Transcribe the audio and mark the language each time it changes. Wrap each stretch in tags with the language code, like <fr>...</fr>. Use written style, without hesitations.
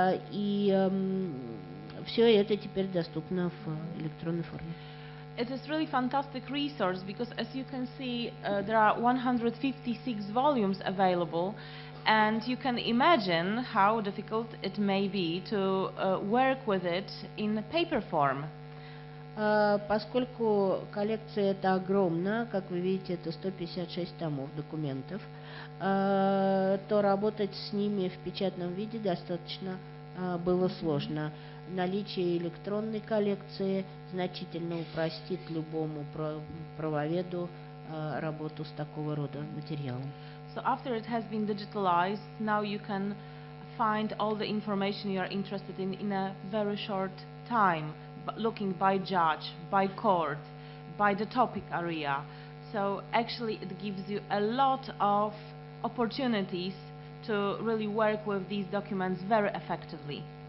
<ru>И все это теперь доступно в электронной форме.</ru> <en>It is really fantastic resource because, as you can see, there are 156 volumes available, and you can imagine how difficult it may be to work with it in paper form.</en> <ru>Поскольку коллекция эта огромна, как вы видите, это 156 томов документов, то работать с ними в печатном виде достаточно было сложно. Наличие электронной коллекции значительно упростит любому правоведу работу с такого рода материалом.</ru> <en>So after it has been digitalized, now you can find all the information you are interested in a very short time, looking by judge, by court, by the topic area. So actually it gives you a lot of opportunities to really work with these documents very effectively.</en>